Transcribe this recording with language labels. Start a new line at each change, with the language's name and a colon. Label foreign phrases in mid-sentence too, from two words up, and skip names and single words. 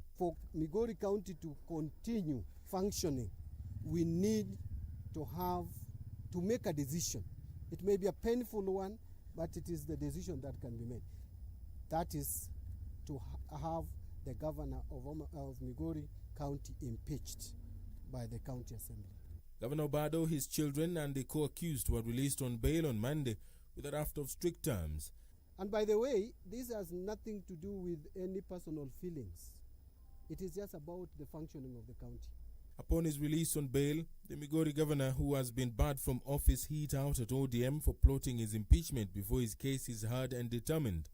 English: For Migori County to continue functioning, we need to make a decision. It may be a painful one, but it is the decision that can be made. That is to have the governor of Migori County impeached by the county assembly. Governor Obado, his children and the co-accused were released on bail on Monday with a raft of strict terms. And by the way, this has nothing to do with any personal feelings. It is just about the functioning of the county. Upon his release on bail, the Migori governor, who has been barred from office, hit out at ODM for plotting his impeachment before his case is heard and determined.